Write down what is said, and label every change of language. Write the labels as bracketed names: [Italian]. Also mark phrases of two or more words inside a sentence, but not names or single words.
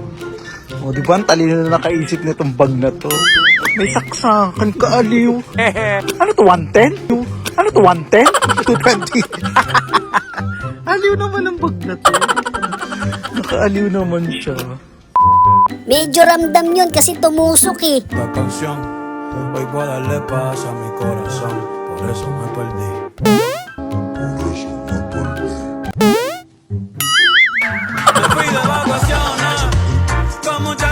[Filipino] O, di ba ang talino na nakaisip na itong bag na to? May saksakan ka, aliw. Ano to, 110? Ano to, 110? 220? Aliw naman ang bag na to. Nakaaliw naman siya. Medyo ramdam yun kasi tumusok eh. [Spanish] Esta canción. Hoy puedo darle paz a mi corazón. Por eso me perdí. Me fui de vacaciones con mucha.